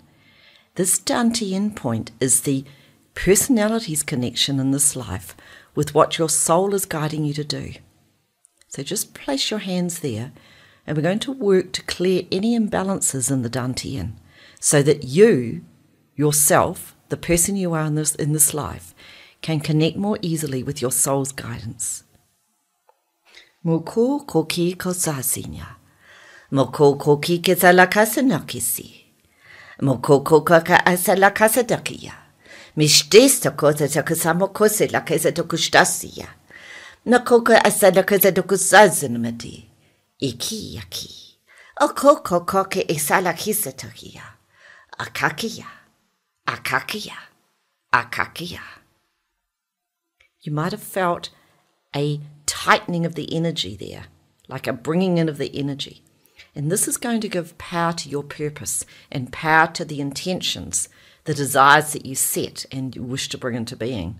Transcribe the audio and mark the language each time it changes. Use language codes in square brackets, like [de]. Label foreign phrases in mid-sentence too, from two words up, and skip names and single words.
[en] This Dantian point is the personality's connection in this life with what your soul is guiding you to do. So just place your hands there, and we're going to work to clear any imbalances in the Dantian so that you, yourself, the person you are in this life, can connect more easily with your soul's guidance. Moko koki kosasinya. Moko koki kesalakasa nakisi. Moko kokaka asalakasa dakia. Mishtesta kota takasamo kose lakasa tokustasia. Nakoka asalakasa tokusazanamati. Iki yaki. Okoko koke isalakisa takia. Akakia. Akakia. Akakia. You might have felt a tightening of the energy there, like a bringing in of the energy. And this is going to give power to your purpose and power to the intentions, the desires that you set and you wish to bring into being.